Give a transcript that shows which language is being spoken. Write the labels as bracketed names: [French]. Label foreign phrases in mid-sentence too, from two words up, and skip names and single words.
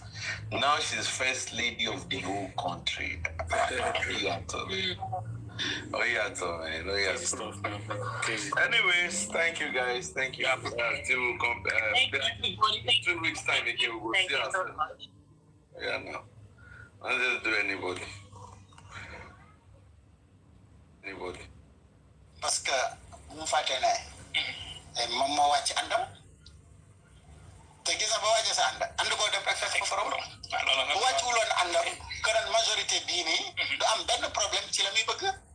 [English] Now she's First Lady of the whole country. Anyways, thank you guys. Thank you. Till we'll come 2 weeks time again, we will see ourselves. Yeah, no. Let's just do anybody. [French] Parce que [Wolof] bu faté né mom mo wacc andam te gis na ba wacc sa and ko def rek fekk ko borom bu wacc wulon andam kërën majorité bi ni du am benn problème ci lamuy bëgg